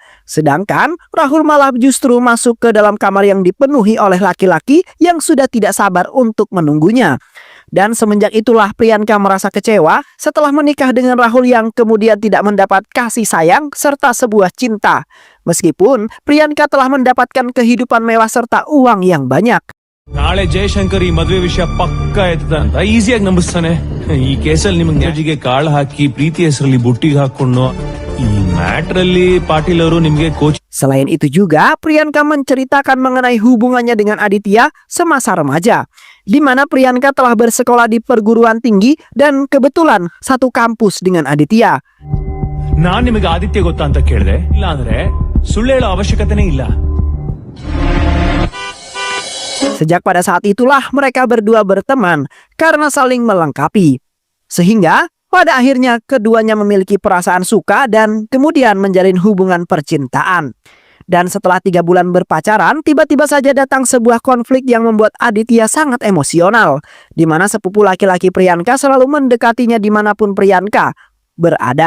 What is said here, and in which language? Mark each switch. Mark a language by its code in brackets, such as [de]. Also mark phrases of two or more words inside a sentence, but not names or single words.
[id] Sedangkan Rahul malah justru masuk ke dalam kamar yang dipenuhi oleh laki-laki yang sudah tidak sabar untuk menunggunya. Dan semenjak itulah Priyanka merasa kecewa setelah menikah dengan Rahul yang kemudian tidak mendapat kasih sayang serta sebuah cinta. Meskipun Priyanka telah mendapatkan kehidupan mewah serta uang yang banyak. [kn] ನಾಳೆ ಜಯಶಂಕರ್ ಈ ಮದುವೆ ವಿಷಯ ಪಕ್ಕ ಎತ್ತದ ಅಂತ ಈಸಿಯಾಗಿ ನಂಬಿಸ್ತಾನೆ. ಈ ಕೇಸಲ್ಲಿ ನಿಮ್ಗೆ ನ್ಯಾಜಿಗೆ ಕಾಳು ಹಾಕಿ ಪ್ರೀತಿ ಹೆಸರಲ್ಲಿ ಬುಟ್ಟಿಗೆ ಹಾಕೊಂಡು ಈ ಮ್ಯಾಟರ್ ಅಲ್ಲಿ ಪಾಟೀಲ್ ಅವರು ನಿಮ್ಗೆ ಕೋಚ್. [id] Selain itu juga, Priyanka menceritakan mengenai hubungannya dengan Aditya semasa remaja, di mana Priyanka telah bersekolah di perguruan tinggi dan kebetulan satu kampus dengan Aditya. [kn] ನಾನ್ ನಿಮಗೆ ಆದಿತ್ಯ ಗೊತ್ತಾ ಅಂತ ಕೇಳಿದೆ. ಇಲ್ಲ ಅಂದ್ರೆ ಸುಳ್ಳು ಹೇಳೋ ಅವಶ್ಯಕತೆನೇ ಇಲ್ಲ. [id] Sejak pada saat itulah mereka berdua berteman karena saling melengkapi. Sehingga pada akhirnya keduanya memiliki perasaan suka dan kemudian menjalin hubungan percintaan. Dan setelah 3 bulan berpacaran, tiba-tiba saja datang sebuah konflik yang membuat Aditya sangat emosional, di mana sepupu laki-laki Priyanka selalu mendekatinya dimanapun Priyanka berada.